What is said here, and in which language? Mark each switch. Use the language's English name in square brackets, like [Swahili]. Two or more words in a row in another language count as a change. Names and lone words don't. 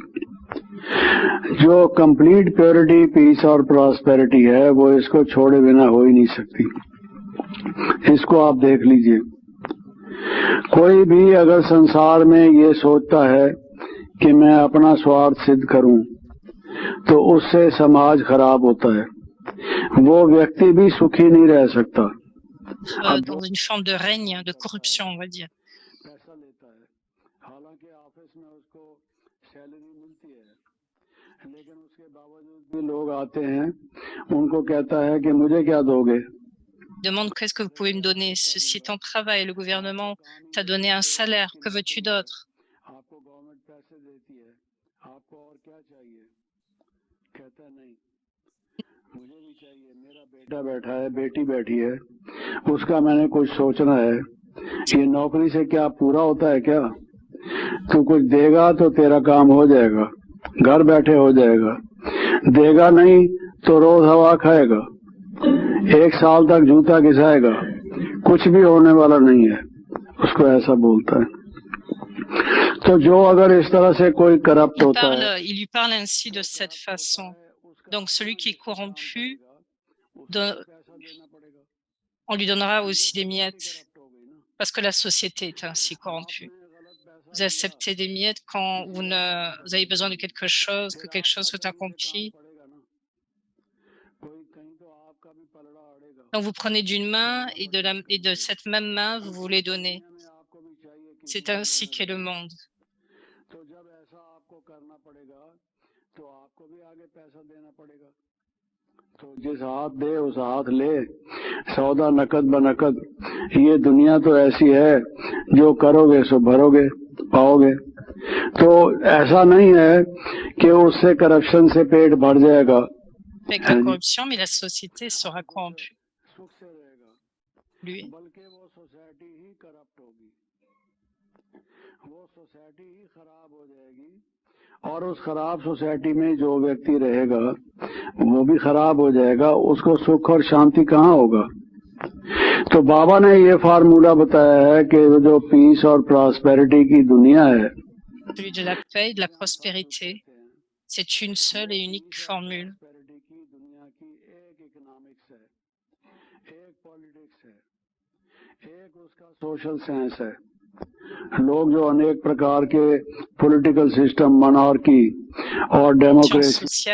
[Hindi] जो [English] complete purity, [Hindi] पीस और प्रॉस्पेरिटी है वो इसको छोड़े बिना हो ही नहीं सकती। इसको आप देख लीजिए। कोई भी अगर संसार में ये सोचता है कि मैं अपना स्वार्थ सिद्ध करूं, तो उससे समाज खराब होता है। वो व्यक्ति भी सुखी नहीं रह सकता। [French] Dans une forme de règne, de corruption, on va dire. [Hindi] पैसा लेता है, हालांकि ऑफिस में उसको सैलरी मिलती है, लेकिन उसके बावजूद भी लोग आते हैं, उनको कहता है कि मुझे क्या दोगे? [French] Demande qu'est-ce que vous pouvez me donner. Ceci est ton travail. Le gouvernement t'a donné un salaire. Que veux-tu d'autre? [Hindi] आपको गवर्नमेंट पैसे देती है, आपको और क्या चाहिए? कहता है नहीं, मुझे भी चाहिए। मेरा बेटा बैठा है, बेटी बैठी है, उसका मैंने कुछ सोचना है। ये नौकरी से क्या पूरा होता है क्या? तू कुछ देगा तो तेरा काम हो जाएगा, घर बैठे हो जाएगा। देगा नहीं तो रोज हवा खाएगा, 1 साल तक जूता घिसाएगा, कुछ भी होने वाला नहीं है। उसको ऐसा बोलता है। तो जो अगर इस तरह से कोई करप्ट होता है, [French] Il lui parle ainsi de cette façon. Donc celui qui est corrompu, on lui donnera aussi des miettes, parce que la société est ainsi corrompue. Vous acceptez des miettes quand vous avez besoin de quelque chose, que quelque chose soit accompli. Donc vous prenez d'une main et de cette même main, vous voulez donner. C'est ainsi qu'est le monde. [Hindi] तो जब ऐसा आपको करना पड़ेगा तो आपको भी आगे पैसा देना पड़ेगा। तो जिस हाथ दे उस हाथ ले, सौदा नकद बनकद। ये दुनिया तो ऐसी है, जो करोगे सो भरोगे, पाओगे। तो ऐसा नहीं है कि उससे करप्शन से पेट भर जाएगा। [French] Avec la corruption, mais la société sera corrompue. [Hindi] सुख से रहेगा, [French] Lui. [Hindi] बल्कि वो सोसाइटी ही करप्ट होगी, वो सोसाइटी ही खराब हो जाएगी। और उस खराब सोसाइटी में जो व्यक्ति रहेगा वो भी खराब हो जाएगा। उसको सुख और शांति कहाँ होगा? तो बाबा ने ये फार्मूला बताया है कि जो पीस और प्रॉस्पेरिटी की दुनिया है, [French] Celui de la paix et de la prospérité, c'est une seule et unique formule. [Hindi] की दुनिया की एक इकोनॉमिक्स है, एक पॉलिटिक्स है, एक उसका [English] social science [Hindi] है। लोग जो अनेक प्रकार के [English] political system, monarchy [Hindi] और डेमोक्रेसी